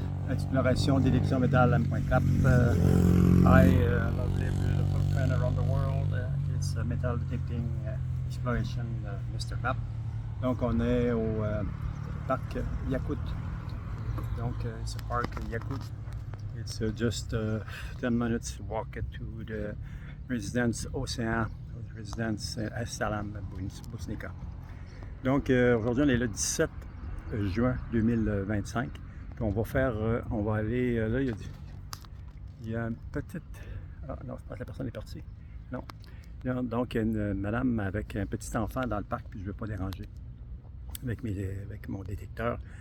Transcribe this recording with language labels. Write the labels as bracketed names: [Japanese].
[French] Exploration d'élection métal M.Cap. [English] Lovely, beautiful friend around the world. It's a metal detecting exploration, Mr. Cap. [French] Donc, on est au parc Yakut. [English] Donc, it's a park Yakut. It's just 10 minutes walk to the residence Océan, residence Salam, Bousnika. [French] Donc, aujourd'hui, on est le 17 juin 2025. Puis on va aller, là, il y a une petite, ah non, je pense que la personne est partie. Non. Donc, il y a une madame avec un petit enfant dans le parc, puis je ne veux pas déranger avec mon détecteur.